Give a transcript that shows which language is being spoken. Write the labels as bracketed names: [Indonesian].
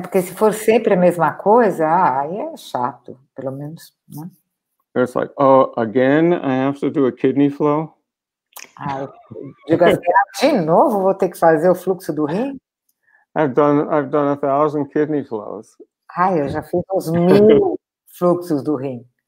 [Portuguese] Porque se for sempre a mesma coisa, aí é chato, pelo menos. Né? [English] It's like, oh, again, I have to do a kidney flow. [Portuguese] Eu digo assim, de novo vou ter que fazer o fluxo do rim? [English] I've done 1,000 kidney flows. [Portuguese] Eu já fiz uns 1000 fluxos do rim.